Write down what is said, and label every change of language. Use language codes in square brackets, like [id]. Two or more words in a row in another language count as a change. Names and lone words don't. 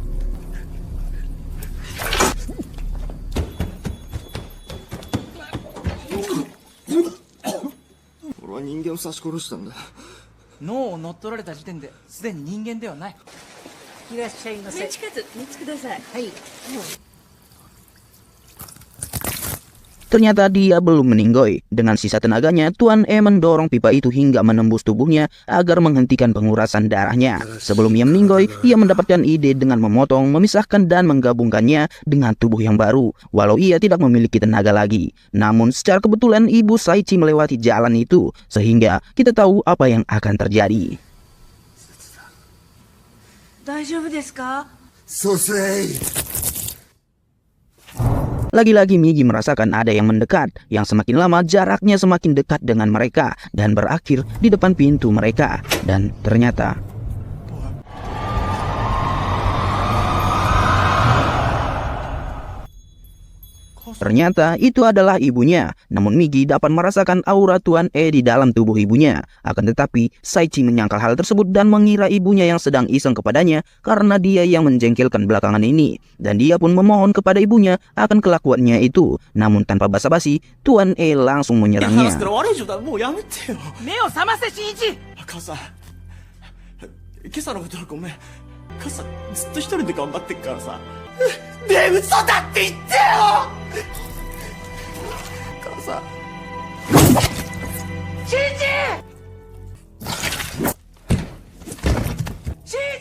[ja] おら人間を刺し殺したんだ。脳を乗っ取られた時点ですでに人間ではない。いらっしゃいませ。メンチカツ3つください。はい。 [id] Ternyata dia belum meninggoy. Dengan sisa tenaganya, Tuan E mendorong pipa itu hingga menembus tubuhnya agar menghentikan pengurasan darahnya. Sebelum ia meninggoy, ia mendapatkan ide dengan memotong, memisahkan dan menggabungkannya dengan tubuh yang baru, walau ia tidak memiliki tenaga lagi. Namun secara kebetulan ibu Saichi melewati jalan itu, sehingga kita tahu apa yang akan terjadi. [ja] 大丈夫ですか? Sosei. [id] Lagi-lagi Migi merasakan ada yang mendekat, yang semakin lama jaraknya semakin dekat dengan mereka dan berakhir di depan pintu mereka. Dan ternyata itu adalah ibunya. Namun Migi dapat merasakan aura Tuan E di dalam tubuh ibunya. Akan tetapi Saichi menyangkal hal tersebut dan mengira ibunya yang sedang iseng kepadanya karena dia yang menjengkelkan belakangan ini. Dan dia pun memohon kepada ibunya akan kelakuannya itu. Namun tanpa basa-basi, Tuan E langsung menyerangnya. [ja] 目を覚ませ、新一。母さん、今朝のことはごめん。母さんずっと一人で頑張ってっからさ。ねえ、嘘だって言ってよ。母さん。新一。新一。